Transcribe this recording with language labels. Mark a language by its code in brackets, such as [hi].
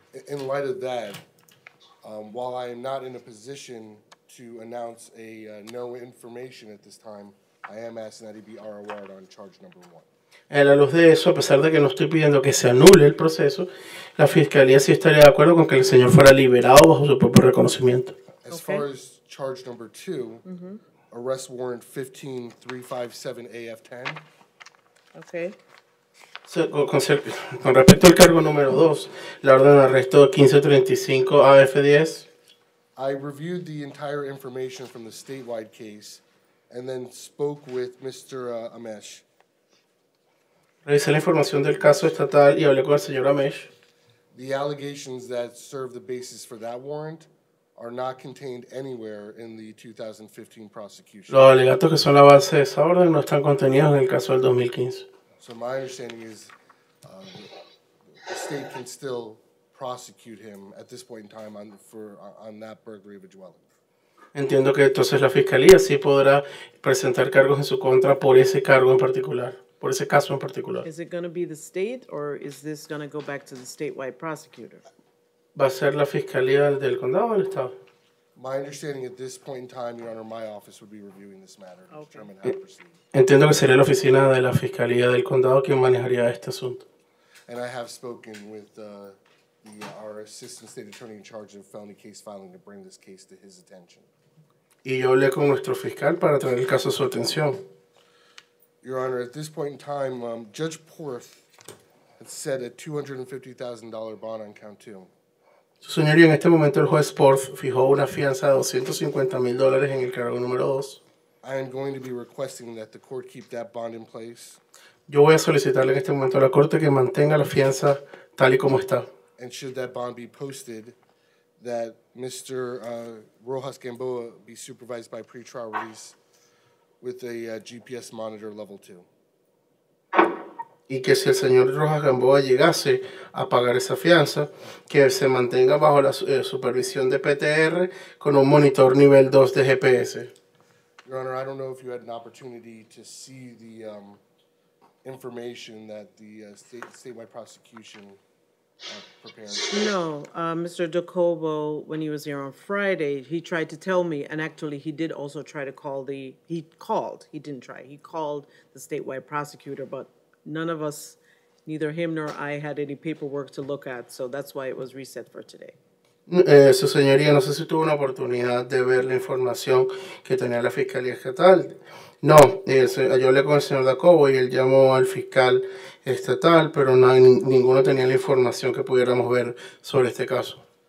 [en] In light of that, while I am not in a position to announce no information at this time, I am asking that he be ROR'd on charge number 1. [es] A la luz de eso, a pesar de que no estoy pidiendo que se anule el proceso, la Fiscalía sí estaría de acuerdo con que el señor fuera liberado bajo su propio reconocimiento. [en] As far as charge number 2, arrest warrant 15357 AF10. Okay. [es] Con respecto al cargo número 2, la orden de arresto 1535 AF10. [en] I reviewed the entire information from the statewide case and then spoke with Mr. Amesh. [es] Revisé la información del caso estatal y hablé con el señor Amesh. [en] The allegations that serve the basis for that warrant are not contained anywhere in the 2015 prosecution. [es] Los alegatos que son la base de esa orden no están contenidos en el caso del 2015. [en] So my understanding is the state can still prosecute him at this point in time on that burglary of a dwelling. [es] Entiendo que entonces la Fiscalía sí podrá presentar cargos en su contra por ese cargo en particular, por ese caso en particular. [en] Is it going to be the state or is this going to go back to the statewide prosecutor? [es] ¿Va a ser la Fiscalía del Condado o del Estado? [en] My understanding at this point in time, Your Honor, my office would be reviewing this matter to determine how to proceed. [es] Entiendo que sería la oficina de la Fiscalía del Condado quien manejaría este asunto. [en] And I have spoken with our Assistant State Attorney in charge of felony case filing to bring this case to his attention. [es] Y yo hablé con nuestro fiscal para traer el caso a su atención. [en] Your Honor, at this point in time, Judge Porth had set a $250,000 bond on count 2. [es] Su señoría, en este momento el juez Porth fijó una fianza de $250,000 en el cargo número 2. [en] I am going to be requesting that the court keep that bond in place. [es] Yo voy a solicitarle en este momento a la Corte que mantenga la fianza tal y como está. [en] And should that bond be posted, that Mr. Rojas Gamboa be supervised by pretrial release with a GPS monitor level 2. [es] Y que si el señor Rojas Gamboa llegase a pagar esa fianza, que se mantenga bajo la supervisión de PTR con un monitor nivel 2 de GPS. [en] Your Honor, I don't know if you had an opportunity to see the information that the statewide prosecution prepared. No, Mr. DeCobo, when he was here on Friday, he tried to tell me, and actually he did also try to call he called the statewide prosecutor, but none of us, neither him nor I, had any paperwork to look at, so that's why it was reset for today. [es] Su señoría, no sé si tuvo una oportunidad de ver la información que tenía la Fiscalía Estatal. No, yo hablé con el señor Dacobo y él llamó al fiscal estatal, pero ninguno tenía la información que pudiéramos ver sobre este caso.